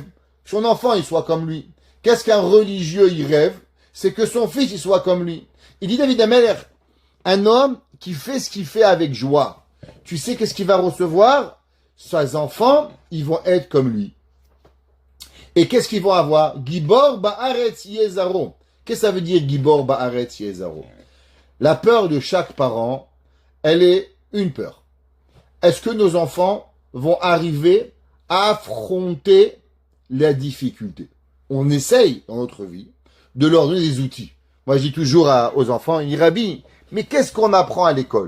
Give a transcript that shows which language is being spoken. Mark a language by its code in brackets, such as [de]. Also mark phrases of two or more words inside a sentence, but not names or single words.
[fr] Son enfant, il soit comme lui. Qu'est-ce qu'un religieux, il rêve? C'est que son fils, il soit comme lui. Il dit David Ameller, un homme qui fait ce qu'il fait avec joie, tu sais qu'est-ce qu'il va recevoir? Ses enfants, ils vont être comme lui. Et qu'est-ce qu'ils vont avoir? [he] גבור בארץ יהיה זרעו. [fr] Qu'est-ce que ça veut dire [he] גבור בארץ יהיה זרעו? [fr] La peur de chaque parent, elle est une peur. Est-ce que nos enfants vont arriver à affronter la difficulté? On essaye dans notre vie de leur donner des outils. Moi, je dis toujours aux enfants, Rabbi, mais qu'est-ce qu'on apprend à l'école?